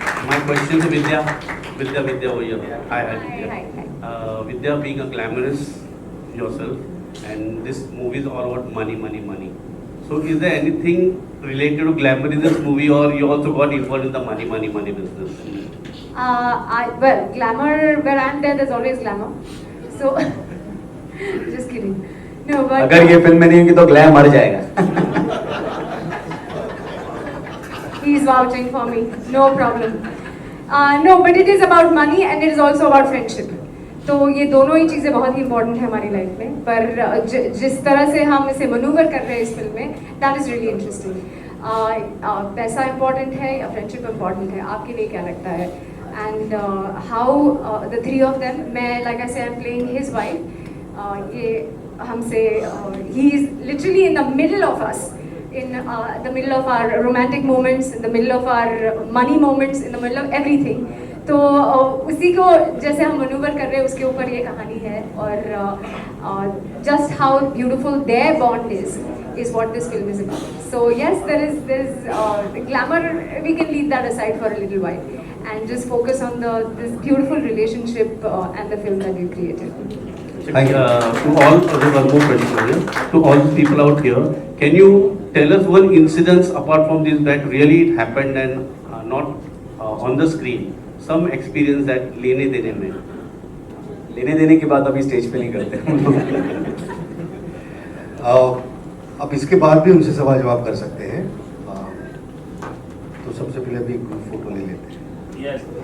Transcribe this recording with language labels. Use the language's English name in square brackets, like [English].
[English] my question to Vidya over here. Hi Vidya. Vidya, being a glamorous yourself, and this movie is all about money, money, money. So is there anything related to glamour in this movie, or you also got involved in the money, money, money business? Well, glamour, where I'm there, there's always glamour. So, just kidding. No, but [Hindi] अगर ये film में नहीं होगी तो glam मर जाएगा. [English] he's vouching for me. No problem. No, but it is about money and it is also about friendship. [Hindi] तो ये दोनों ही चीज़ें बहुत ही इंपॉर्टेंट है हमारी लाइफ में. पर जिस तरह से हम इसे मनूवर कर रहे हैं इस फिल्म में, दैट इज़ रियली इंटरेस्टिंग. पैसा इम्पॉर्टेंट है या फ्रेंडशिप इम्पॉर्टेंट है, आपके लिए क्या लगता है? [English] And how the three of them, मैं like I say I am playing his wife. ये हमसे ही is literally in the middle of us, in the middle of our romantic moments, in the middle of our money moments, in the middle of everything. [Hindi] तो उसी को जैसे हम manoeuvre कर रहे हैं उसके ऊपर ये कहानी है. [English] और just how beautiful their bond is what this film is about. So yes, there is the glamour, we can leave that aside for a little while and just focus on this beautiful relationship and the film that we've created. To all, there's one more question here. To all the people out here, can you tell us one incident apart from this that really happened and not on the screen? Some experience that लेने देने में. [Hindi] लेने देने की बात अभी stage पे नहीं करते. अब इसके बाद भी उनसे सवाल जवाब कर सकते हैं. तो सबसे पहले अभी ग्रुप फोटो ले लेते हैं.